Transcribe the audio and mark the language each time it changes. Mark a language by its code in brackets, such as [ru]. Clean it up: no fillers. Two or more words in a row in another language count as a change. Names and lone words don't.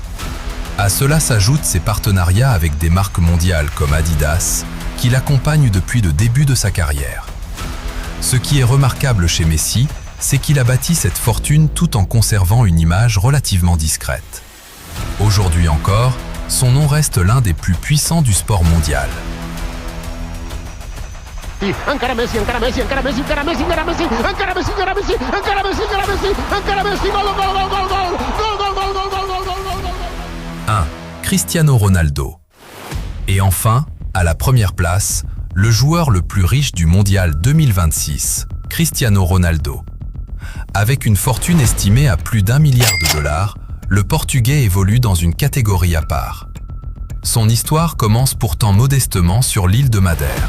[fr] À cela s'ajoutent ses partenariats avec des marques mondiales comme Adidas, qui l'accompagnent depuis le début de sa carrière. Ce qui est remarquable chez Messi, c'est qu'il a bâti cette fortune tout en conservant une image relativement discrète. Aujourd'hui encore, son nom reste l'un des plus puissants du sport mondial. [ca] Encara Messi, encara Messi, encara Messi, encara Messi, encara Messi, encara Messi, encara Messi, encara Messi, encara Messi, encara Messi, gol, gol, gol, gol, gol, gol, gol, gol, gol, gol, gol, gol. [fr] 1. Cristiano Ronaldo. Et enfin, à la première place, le joueur le plus riche du mondial 2026, Cristiano Ronaldo. Avec une fortune estimée à plus d'1 milliard de dollars, le Portugais évolue dans une catégorie à part. Son histoire commence pourtant modestement sur l'île de Madère.